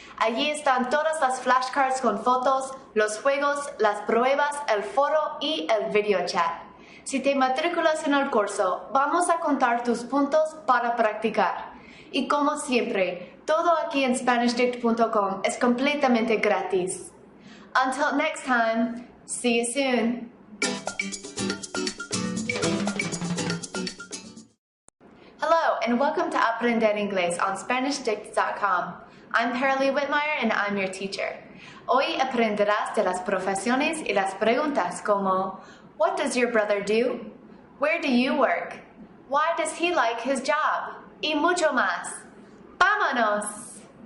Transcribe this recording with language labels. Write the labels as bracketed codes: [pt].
[es] Allí están todas las flashcards con fotos, los juegos, las pruebas, el foro y el video chat. Si te matriculas en el curso, vamos a contar tus puntos para practicar. Y como siempre, todo aquí en SpanishDict.com es completamente gratis. [en] Until next time, see you soon. Hello, and welcome to Aprender Inglés on SpanishDict.com. I'm Paralee Whitmire, and I'm your teacher. [es] Hoy aprenderás de las profesiones y las preguntas como [en] What does your brother do? Where do you work? Why does he like his job? [es] Y mucho más. ¡Vámonos!